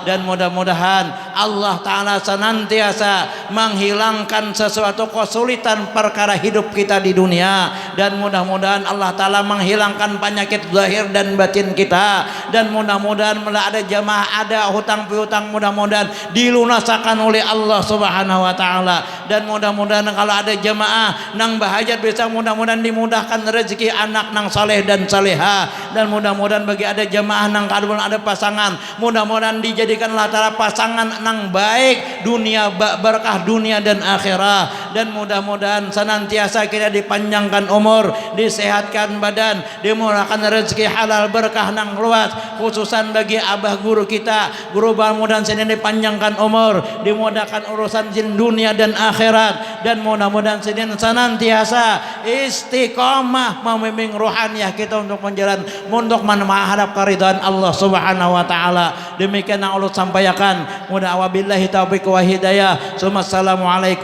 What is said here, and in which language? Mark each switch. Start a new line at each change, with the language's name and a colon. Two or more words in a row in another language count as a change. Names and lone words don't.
Indonesian: Dan mudah-mudahan Allah taala senantiasa menghilangkan sesuatu kesulitan perkara hidup kita di dunia. Dan mudah-mudahan Allah Ta'ala menghilangkan penyakit zahir dan batin kita. Dan mudah-mudahan ada jamaah, ada hutang piutang, mudah-mudahan dilunaskan oleh Allah
Arabic: Subhanahu Wa Ta'ala.
Indonesian: Dan mudah-mudahan kalau ada jamaah nang bahajat bisa, mudah-mudahan dimudahkan rezeki anak nang saleh dan saleha. Dan mudah-mudahan bagi ada jamaah nang kadang ada pasangan, mudah-mudahan dijadikan latara pasangan nang baik dunia, berkah dunia dan akhirat. Dan mudah-mudahan senantiasa kita dipanjangkan umur, disehatkan badan, dimurahkan rezeki halal berkah nang luas, khususan bagi abah guru kita, guru mudah-mudahan sini dipanjangkan umur, dimudahkan urusan jin dunia dan akhirat. Dan mudah-mudahan sini senantiasa istiqamah membimbing rohaniah kita untuk menjalan untuk menghadap keridhaan Allah
Arabic: Subhanahu wa taala.
Indonesian: Demikian yang Allah sampaikan. Mudah
Arabic: wabillahi taufiq wa hidayah.